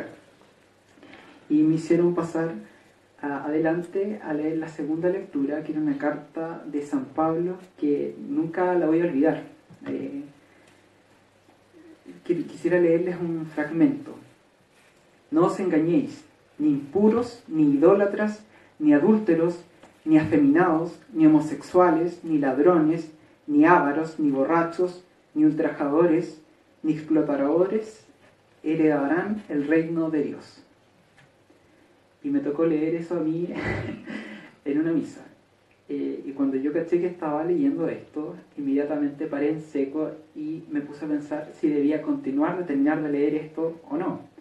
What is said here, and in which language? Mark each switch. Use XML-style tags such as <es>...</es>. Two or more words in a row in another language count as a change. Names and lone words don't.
<es>Y me hicieron pasar adelante a leer la segunda lectura, que era una carta de San Pablo, que nunca la voy a olvidar. Quisiera leerles un fragmento. No os engañéis, ni impuros, ni idólatras, ni adúlteros, ni afeminados, ni homosexuales, ni ladrones, ni ávaros, ni borrachos, ni ultrajadores, ni explotadores heredarán el reino de Dios. Y me tocó leer eso a mí en una misa. Y cuando yo caché que estaba leyendo esto, inmediatamente paré en seco y me puse a pensar si debía continuar, de terminar de leer esto o no.</es>